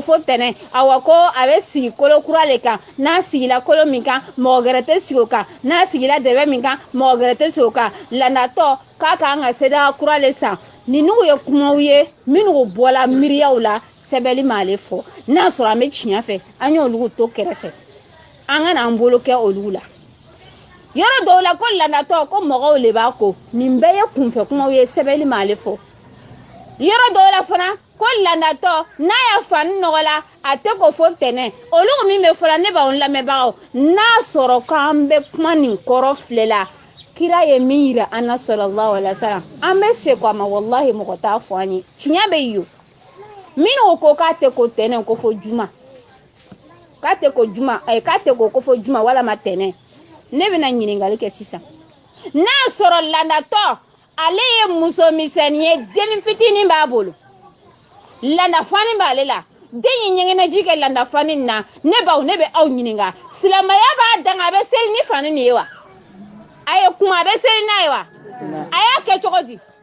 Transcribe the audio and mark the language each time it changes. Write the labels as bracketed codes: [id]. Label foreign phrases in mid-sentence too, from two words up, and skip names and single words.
[bm] fɔ tɛnɛ awa ko a bɛ sigi kolo kura le kan n'a sigila kolo min kan mɔgɔ gɛrɛ tɛ sigi o kan n'a sigila dɛbɛ min kan mɔgɔ gɛrɛ tɛ sigi o kan landatɔ k'a k'an ka seda kura le san ninnu ye kumaw ye minnu bɔla miiriyaw la sɛbɛnni m'ale fɔ n'a sɔrɔ an bɛ tiɲɛ fɛ an y'olu to kɛrɛfɛ an ka n'an bolo kɛ olu la yɔrɔ dɔw la ko landatɔ ko mɔgɔw le b'a ko nin bɛɛ ye kunfɛ kumaw ye sɛbɛnni m'ale fɔ yɔrɔ dɔw la fana ko landatɔ n'a y'a fani nɔgɔ la a tɛ ko fɔ tɛnɛ olu min bɛ fɔla ne b'anw lamɛnbagaw n'a sɔrɔ k'an bɛ kuma nin kɔrɔ filɛ la kira ye min yira an na [ar] صلى الله عليه وسلم [bm] an bɛ segin a ma wallahi mɔgɔ t'a fɔ an ye tiɲɛ bɛ yen minnu ko k'a tɛ ko tɛnɛ ko fɔ juma k'a tɛ ko juma k'a tɛ ko fɔ juma walama tɛnɛ ne bɛna ɲininkali kɛ sisan n'a sɔrɔ landatɔ ale ye muso misɛnnin ye den fitinin b'a bolo landafani b'ale la den ye ɲɛgɛnɛji kɛ landafani na ne baw ne bɛ aw ɲininka silamɛya b'a danga a bɛ seli ni fani nin ye wa a ye kuma a bɛ seli n'a ye wa a y'a kɛ cogo di